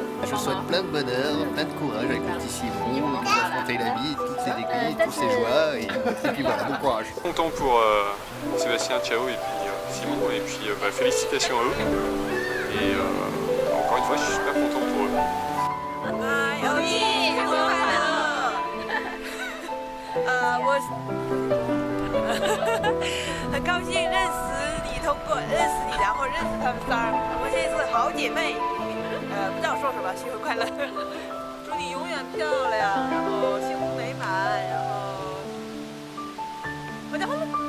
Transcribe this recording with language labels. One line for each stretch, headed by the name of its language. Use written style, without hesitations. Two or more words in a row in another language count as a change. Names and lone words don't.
French: Je vous souhaite plein de bonheur, plein de courage avec le petit Simon, qui va affronter la vie, toutes ses déclics, toutes ses joies, et puis voilà, bon courage. Content pour Sébastien, Chao et puis Simon, et puis félicitations à eux. Et encore une fois, je suis super content pour eux.
Chinese: 我很高兴认识你，通过认识你，然后认识他们仨，我们现在是好姐妹。不知道说什么，新婚快乐！祝你永远漂亮，然后幸福美满，然后我结婚了。